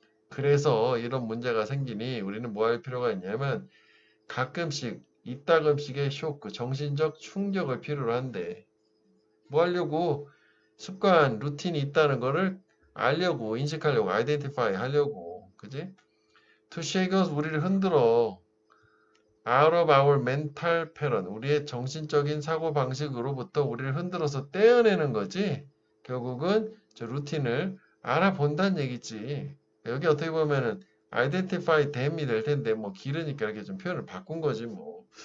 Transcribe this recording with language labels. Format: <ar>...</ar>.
<ko>그래서 이런 문제가 생기니 우리는 뭐 할 필요가 있냐면 가끔씩 이따금씩의 쇼크, 정신적 충격을 필요로 한대. 뭐 하려고? 습관, 루틴이 있다는 거를 알려고, 인식하려고, 아이덴티파이 하려고. 그지?</ko> <en>To shake us,</en> <ko>우리를 흔들어.</ko> <en>Out of our mental pattern,</en> <ko>우리의 정신적인 사고방식으로부터 우리를 흔들어서 떼어내는 거지. 결국은 저 루틴을 알아본다는 얘기지. 여기 어떻게 보면은 identify 됨이 될 텐데 뭐 길으니까 이렇게 좀 표현을 바꾼 거지 뭐.</ko>